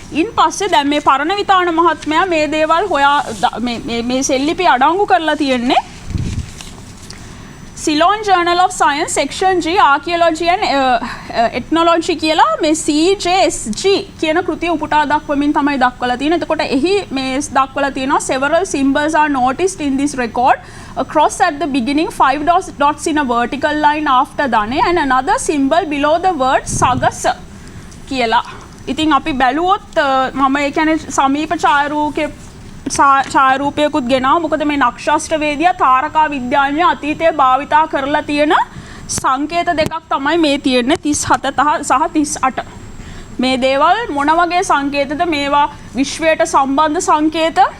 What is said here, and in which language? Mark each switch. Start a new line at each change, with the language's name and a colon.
Sinhala: ඉන් පස්සේ දැන් මේ පරණවිතාන මහත්මයා මේ දේවල් හොයා මේ සෙල්ලිපි අඩංගු කරලා තියෙන්නේ Ceylon Journal of Science Section G Archaeology and Ethnology කියලා මේ CJSG කියන කෘතිය උපුටා දක්වමින් තමයි දක්වලා තියෙන්නේ.
English: එතකොට එහි මේ දක්වලා තියෙනවා several symbols are noticed in this record. A cross at the beginning, 5 dots in a vertical line after Dane and another symbol below the word Sagasa කියලා.
Sinhala: ඉතින් අපි බැලුවොත් මම ඒ කියන්නේ සමීප ඡායාරූපයකුත් ගෙනාවා. මොකද මේ නක්ෂත්‍ර වේදියා තාරකා විද්‍යාඥය අතීතයේ භාවිතා කරලා තියෙන සංකේත දෙකක් තමයි මේ තියෙන්නේ 37 සහ 38. මේ දේවල් මොන වගේ සංකේතද? මේවා විශ්වයට සම්බන්ධ සංකේත.